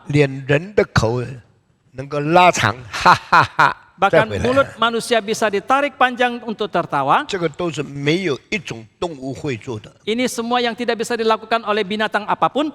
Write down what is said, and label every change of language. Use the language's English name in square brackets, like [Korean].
[Chinese] 连人的口能够拉长，哈哈哈，再 [Indonesian] Bahkan [Chinese] 回来。 [Indonesian] mulut manusia bisa ditarik panjang untuk tertawa. [Chinese] 这个都是没有一种动物会做的。 [Indonesian] Ini semua yang tidak bisa dilakukan oleh binatang apapun.